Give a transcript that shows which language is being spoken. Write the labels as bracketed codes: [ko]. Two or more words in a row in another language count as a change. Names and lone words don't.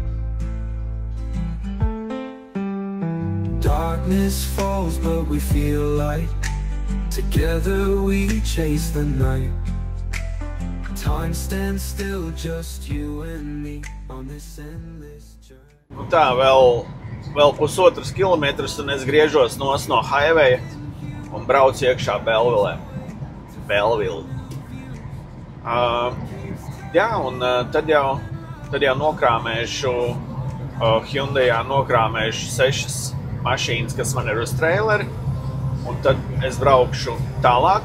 [en] Darkness falls, but we feel light. Together we chase the night. Time stands still, just you and me on this endless journey. [lv] Tā, vēl 1,5 kilometrus, un es griežos no highwaya un braucu iekšā Bellvilē. Jā, un tad jau nokrāmēšu Hyundaiā nokrāmēšu 6 mašīnas, kas man ir uz traileri, un tad es braukšu tālāk.